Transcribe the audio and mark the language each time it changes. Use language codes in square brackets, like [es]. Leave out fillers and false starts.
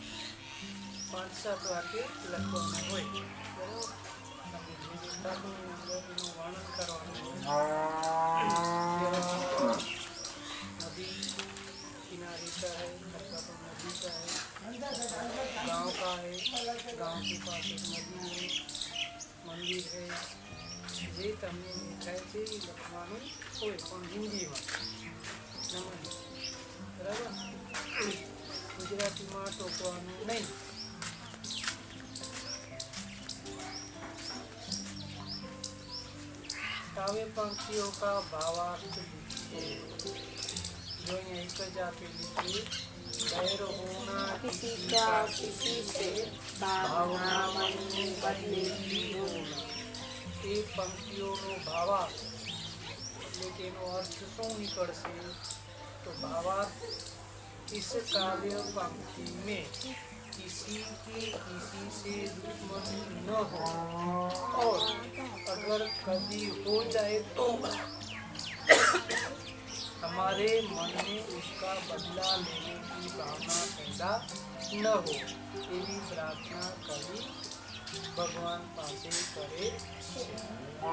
[gu] અને જે વિસ્તારનું અંદરનું વર્ણન કરવાનું હોય. [hi] नदी किनारे का है अथवा तो नदी का है, गांव का है, गांव के पास एक नदी है, मंदिर है. [gu] જે તમને દેખાય છે એ લખવાનું હોય પણ હિન્દીમાં, બરાબર. ગુજરાતીમાં ટોકવાનું નહીં. [hi] काव्य पंक्तियों का भावार्थ लिखिए. जो यहाँ एक ज આપેલી છે, बैर होना किसी का किसी से भावना मन में बदलेगी होना. [gu] એ પંક્તિઓનો ભાવાર્થ એટલે કે એનો અર્થ શું નીકળશે? તો ભાવાર્થ [hi] इस काव्य पंक्ति में किसी की किसी से दुश्मनी न हो, और अगर कभी हो जाए तो हमारे मन में उसका बदला लेने की भावना पैदा न हो, [gu] एवी प्रार्थना कवि भगवान पासे करे.